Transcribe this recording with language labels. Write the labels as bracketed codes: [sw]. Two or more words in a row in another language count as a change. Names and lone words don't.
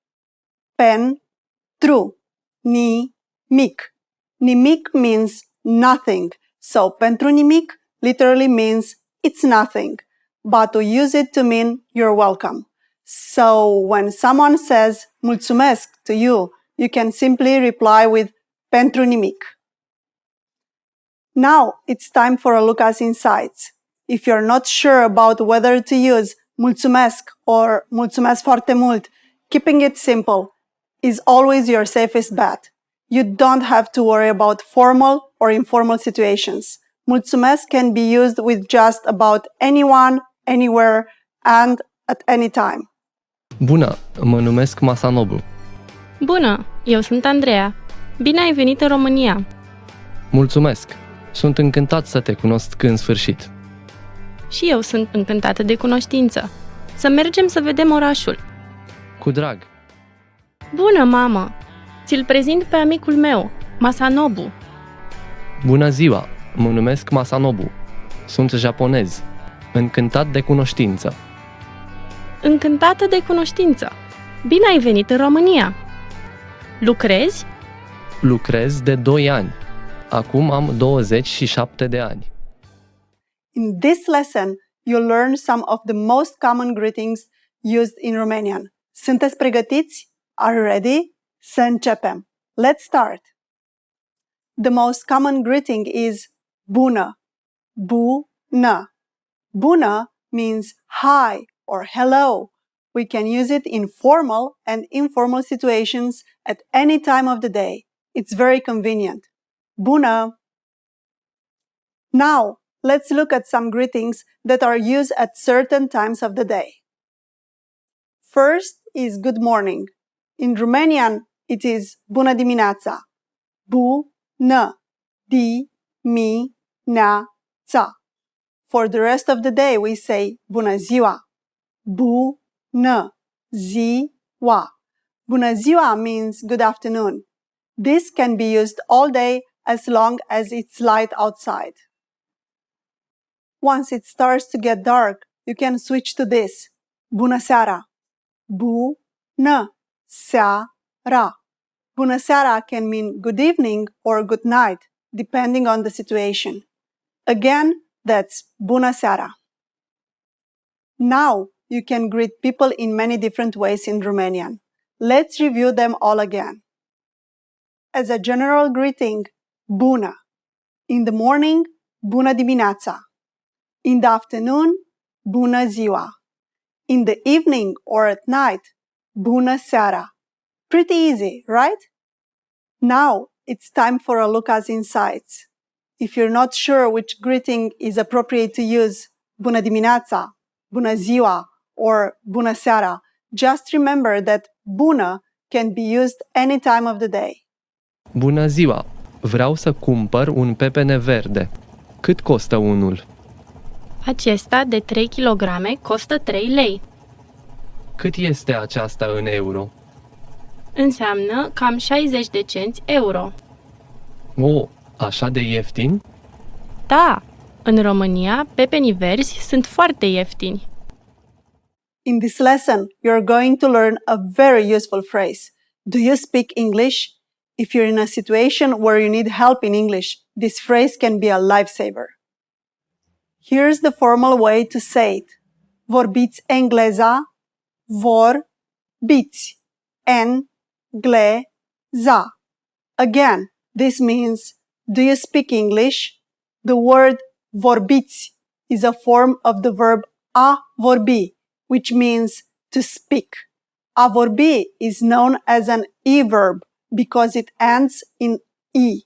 [ro] Pentru nimic. [en] Nimic means nothing. So [ro] pentru nimic [en] literally means it's nothing. But we use it to mean you're welcome. So when someone says mulțumesc to you, you can simply reply with [ro] pentru nimic. [en] Now it's time for Raluca's insights. If you're not sure about whether to use mulțumesc or [ro] mulțumesc foarte mult, [en] keeping it simple is always your safest bet. You don't have to worry about formal or informal situations. Mulțumesc can be used with just about anyone, anywhere, and at any time. [ro] Bună, mă numesc Masanobu. Bună, eu sunt Andreea. Bine ai venit în România! Mulțumesc! Sunt încântat să te cunosc în sfârșit. Și eu sunt încântată de cunoștință. Să mergem să vedem orașul. Cu drag! Bună, mamă! Ți-l prezint pe amicul meu, Masanobu. Bună ziua! Mă numesc Masanobu. Sunt japonez. Încântat de cunoștință. Încântată de cunoștință! Bine ai venit în România! Lucrezi? Lucrez de 2 ani. Acum am 27 de ani. [en] In this lesson, you'll learn some of the most common greetings used in Romanian. [ro] Sunteți pregătiți? [en] Are you ready? [ro] Să începem. [en] Let's start. The most common greeting is bună. Bună. Bună means hi or hello. We can use it in formal and informal situations at any time of the day. It's very convenient. Bună. Now, let's look at some greetings that are used at certain times of the day. First is good morning. In Romanian, it is [ro] bună dimineața. Bună dimineața. [en] For the rest of the day, we say [ro] bună ziua. Bună ziua. Bună ziua [en] means good afternoon. This can be used all day as long as it's light outside. Once it starts to get dark, you can switch to this. [ro] Bună seara. Bună seara. Bună seara [en] can mean good evening or good night, depending on the situation. Again, that's [ro] bună seara. [en] Now, you can greet people in many different ways in Romanian. Let's review them all again. As a general greeting, bună. In the morning, [ro] bună dimineața. [en] In the afternoon, [ro] bună ziua. [en] In the evening or at night, [ro] bună seara. [en] Pretty easy, right? Now, it's time for a look at insights. If you're not sure which greeting is appropriate to use, [ro] bună dimineața, bună ziua, or bună seara, [en] just remember that bună can be used any time of the day. [ro] Bună ziua! Vreau să cumpăr un pepene verde. Cât costă unul? Acesta de 3 kg costă 3 lei. Cât este aceasta în euro? Înseamnă cam 60 de cenți euro. O, așa de ieftin? Da, în România, pepenii verzi sunt foarte ieftini. [en] In this lesson, you're going to learn a very useful phrase. Do you speak English? If you're in a situation where you need help in English, this phrase can be a lifesaver. Here's the formal way to say it. [ro] Vorbiți engleza? Vorbiți engleza. [en] Again, this means, do you speak English? The word vorbiți is a form of the verb [ro] a vorbi, [en] which means to speak. [ro] A vorbi [en] is known as an e-verb because it ends in e.